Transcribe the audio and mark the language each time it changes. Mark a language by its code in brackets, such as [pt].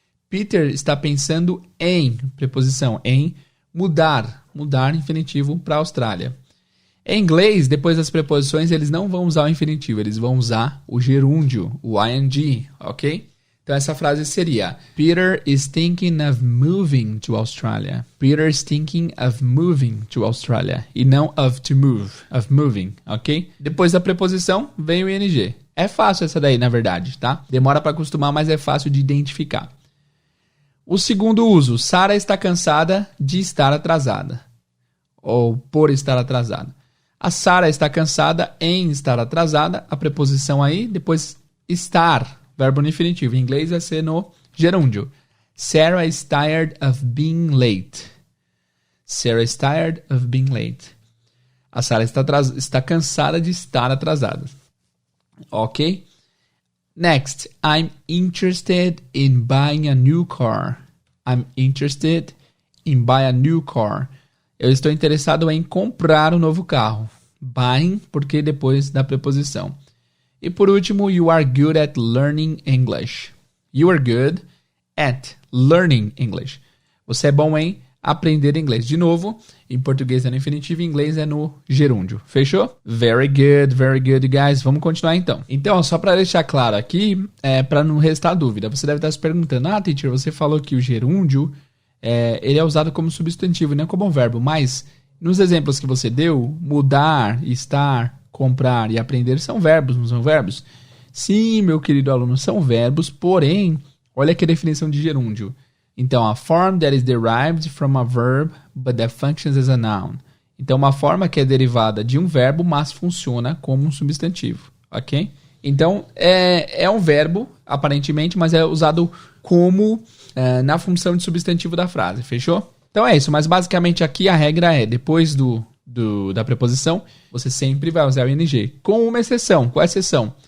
[pt] Peter está pensando em, preposição, em mudar infinitivo para a Austrália. Em inglês, depois das preposições, eles não vão usar o infinitivo, eles vão usar o gerúndio, o ing, ok? Então essa frase seria: [en] Peter is thinking of moving to Australia. Peter is thinking of moving to Australia. [pt] E não of to move, of moving, ok? Depois da preposição, vem o ing. É fácil essa daí, na verdade, tá? Demora para acostumar, mas é fácil de identificar. O segundo uso, Sarah está cansada de estar atrasada. Ou por estar atrasada. A Sarah está cansada em estar atrasada. A preposição aí, depois estar, verbo no infinitivo. Em inglês vai ser no gerúndio. [en] Sarah is tired of being late. Sarah is tired of being late. [pt] A Sarah está cansada de estar atrasada. Ok? [en] Next, I'm interested in buying a new car. I'm interested in buying a new car. [pt] Eu estou interessado em comprar um novo carro. Buying, porque depois da preposição. E por último, [en] you are good at learning English. You are good at learning English. [pt] Você é bom em aprender inglês. De novo, em português é no infinitivo, em inglês é no gerúndio. Fechou? [en] Very good, guys. [pt] Vamos continuar então. Então, só para deixar claro aqui, para não restar dúvida, você deve estar se perguntando, teacher, você falou que o gerúndio, ele é usado como substantivo, não como verbo, mas nos exemplos que você deu, mudar, estar, comprar e aprender são verbos, não são verbos? Sim, meu querido aluno, são verbos, porém, olha aqui a definição de gerúndio. Então, [en] a form that is derived from a verb, but that functions as a noun. [pt] Então, uma forma que é derivada de um verbo, mas funciona como um substantivo, ok? Então, é um verbo, aparentemente, mas é usado como na função de substantivo da frase, fechou? Então é isso, mas basicamente aqui a regra é, depois da preposição, você sempre vai usar o ing, com uma exceção. Qual é a exceção?